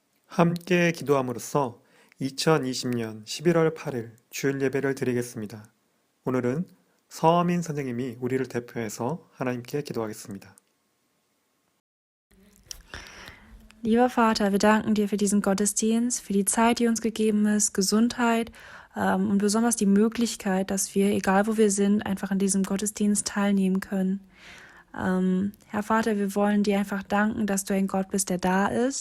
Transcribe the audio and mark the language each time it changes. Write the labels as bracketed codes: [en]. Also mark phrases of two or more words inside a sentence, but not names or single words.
[ko] 함께 기도함으로써 2020년 11월 8일 주일 예배를 드리겠습니다. 오늘은 서민 선생님이 우리를 대표해서 하나님께 기도하겠습니다. [de] Lieber Vater, wir danken dir für diesen Gottesdienst, für die Zeit, die uns gegeben ist, Gesundheit und besonders die Möglichkeit, dass wir, egal wo wir sind, einfach an diesem Gottesdienst teilnehmen können. Herr Vater, wir wollen dir einfach danken, dass du ein Gott bist, der da ist.